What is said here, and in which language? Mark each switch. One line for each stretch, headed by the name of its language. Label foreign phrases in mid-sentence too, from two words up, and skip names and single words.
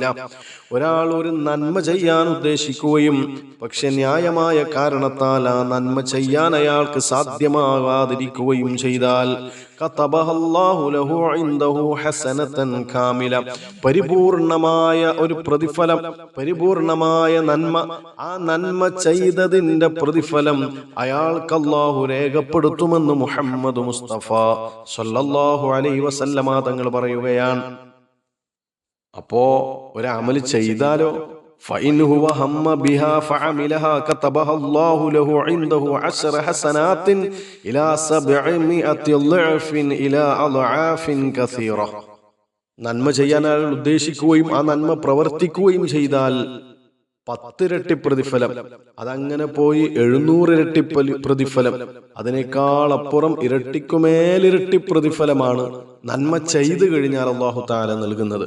Malayalam: ഒരാൾ ഒരു നന്മ ചെയ്യാൻ ഉദ്ദേശിക്കുകയും പക്ഷെ ന്യായമായ കാരണത്താൽ ആ നന്മ ചെയ്യാൻ അയാൾക്ക് സാധ്യമാകാതിരിക്കുകയും ചെയ്താൽ
Arabic: كتبها الله له عنده حسنة كاملة,
Malayalam: പരിപൂർണമായ ഒരു പ്രതിഫലം, പരിപൂർണമായ നന്മ, ആ നന്മ ചെയ്തതിന്റെ പ്രതിഫലം അയാൾക്ക് അല്ലാഹു രേഖപ്പെടുത്തുമെന്ന് മുഹമ്മദ് മുസ്തഫ
Arabic: صلى الله عليه وسلم
Malayalam: തങ്ങൾ പറയുകയാണ്. അപ്പോ ഒരു അമല് ചെയ്താലോ,
Arabic: فإن هو هم بها فعملها كتبها الله له عنده 10 حسنات إلى 700 ضعف إلى أضعاف كثيرة.
Malayalam: നന്മ ചെയ്യാൻ അയാൾ ഉദ്ദേശിക്കുകയും ആ നന്മ പ്രവർത്തിക്കുകയും ചെയ്താൽ 10 ഇരട്ടി പ്രതിഫലം, അതങ്ങനെ പോയി 700 ഇരട്ടി പ്രതിഫലം, അതിനേക്കാൾ അപ്പുറം ഇരട്ടിക്കുമേലിരട്ടി പ്രതിഫലമാണ് നന്മ ചെയ്തു കഴിഞ്ഞാൽ
Arabic: الله تعالى
Malayalam: നൽകുന്നത്.